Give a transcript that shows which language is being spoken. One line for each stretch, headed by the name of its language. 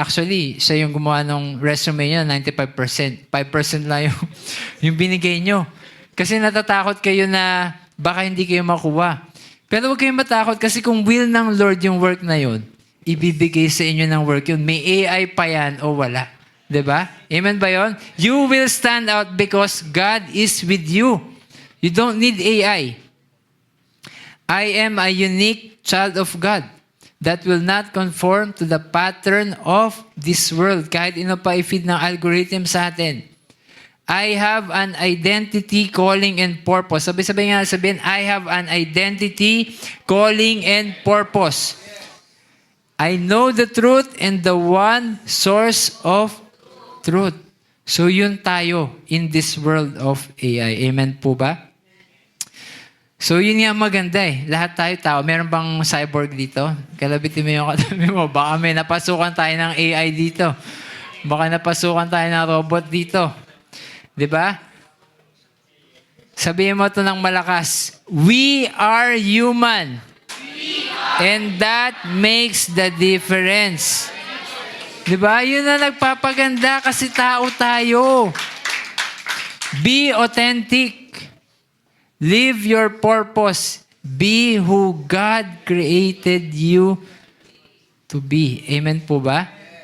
Filipino: Actually, siya yung gumawa ng resume niya, 95%. 5% lang yung binigay nyo. Kasi natatakot kayo na baka hindi kayo makuha. Pero huwag kayong matakot kasi kung will ng Lord yung work na yun, ibibigay sa inyo ng work yun. May AI pa yan o wala. 'Di ba? Amen ba yun?
English: You will stand out because God is with you. You don't need AI. I am a unique child of God that will not conform to the pattern of this world.
Filipino: Kahit ino pa i-feed ng algorithm sa atin.
English: I have an identity, calling, and purpose.
Filipino: Sabi-sabi nga, sabihin,
English: I have an identity, calling, and purpose. I know the truth and the one source of truth.
Filipino: So yun tayo
English: in this world of AI.
Filipino: Amen po ba? So yun nga maganda eh. Lahat tayo tao. Meron bang cyborg dito? Kalabitin mo yung katabi mo. Baka may napasukan tayo ng AI dito. Baka napasukan tayo ng robot dito. 'Di ba? Sabihin mo ito ng malakas.
English: We are human. And that makes the difference.
Filipino: 'Di ba? Yun na nagpapaganda kasi tao tayo.
English: Be authentic. Live your purpose. Be who God created you to be. Amen po ba?